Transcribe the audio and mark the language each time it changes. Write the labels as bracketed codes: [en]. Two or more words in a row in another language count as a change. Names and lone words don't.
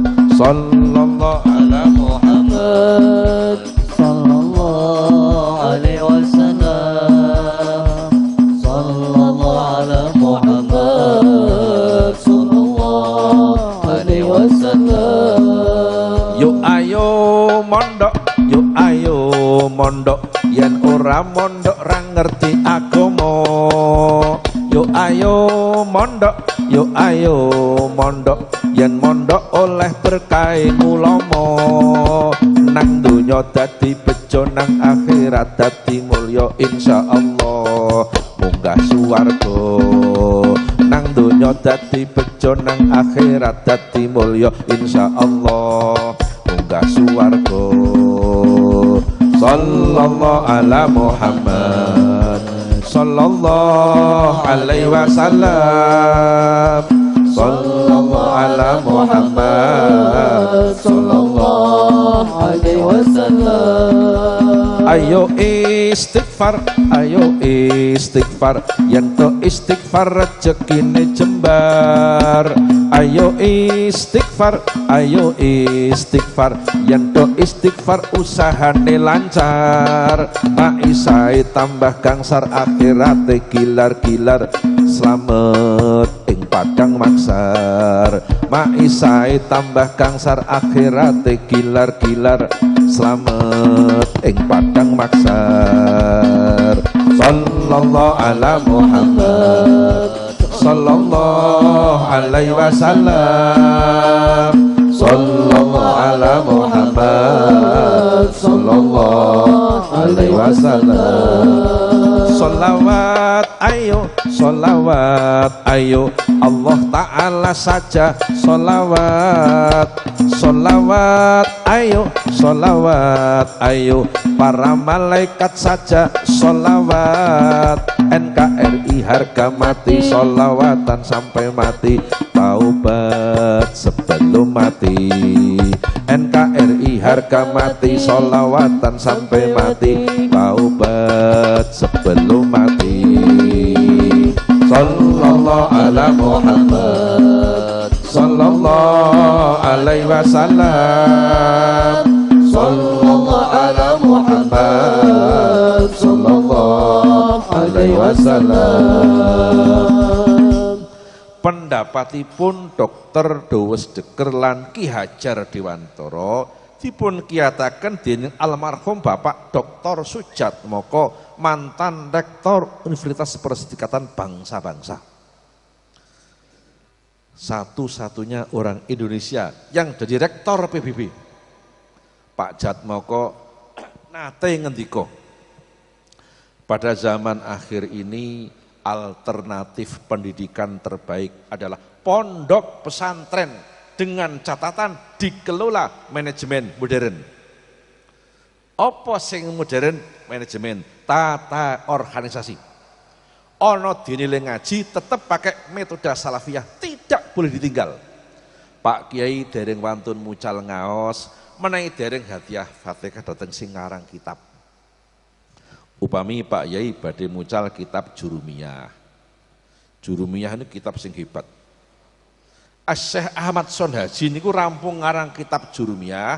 [ar] صلى الله على محمد. صلى الله عليه وسلم. صلى الله على محمد. صلى الله عليه وسلم. [jv] Yuk ayo mondok yen ora mondok ra ngerti agama. Yuk ayo mondok yen mondok oleh berkah ulama. Nang donya dadi bejo nang akhirat dadi mulya insyaallah. Munggah swarga nang donya dadi bejo nang akhirat dadi mulya insyaallah. Munggah swarga. [ar] صلى الله على محمد. صلى الله عليه وسلم. صلى الله على محمد. صلى الله عليه وسلم. [jv] Ayo istighfar, yen to istighfar rezekine jembar. Ayo istighfar, yen to istighfar usahane lancar. Maisai tambah gangsar akhirate gilar-gilar. Slamet ing padang maksar. Maisai tambah gangsar akhirate gilar-gilar. Slamet ing padang maksar. [ar] صلى الله على محمد. صلى الله عليه وسلم. صلى الله على محمد. صلى الله عليه وسلم. [id] Salawat ayo [ar] الله تعالى [id] saja. Salawat ayo para malaikat saja. Salawat NKRI harga mati. Salawatan sampai mati. Taubat sebelum mati. NKRI harga mati. Salawatan sampai mati. Taubat sebelum mati. [ar] صلى الله على محمد. صلى الله عليه وسلم. صلى الله على محمد صلى الله عليه وسلم. [jv] Pendapatipun Dr. Dawes Deker lan Ki Hajar Dewantara dipun kiyataken dening almarhum Bapak Dr. [id] Sujatmoko, mantan rektor Universitas Perserikatan Bangsa-Bangsa. Satu-satunya orang Indonesia yang jadi rektor PBB. [jv] Pak Jatmoko nate ngendika, [id] pada zaman akhir ini alternatif pendidikan terbaik adalah pondok pesantren dengan catatan dikelola manajemen modern. [jv] Apa sing modern? [id] Manajemen, tata organisasi. Ono dinilai ngaji tetap pakai metode salafiyah, tidak boleh ditinggal. [jv] Pak Kiai dereng wantun mucal ngaos, menawi dereng hadiah Fatihah dateng sing ngarang kitab. Upami Pak Kiai badhe mucal kitab Jurumiyah. Jurumiyah ini kitab sing hebat. Syekh Ahmad Sonhaji niku rampung ngarang kitab Jurumiyah.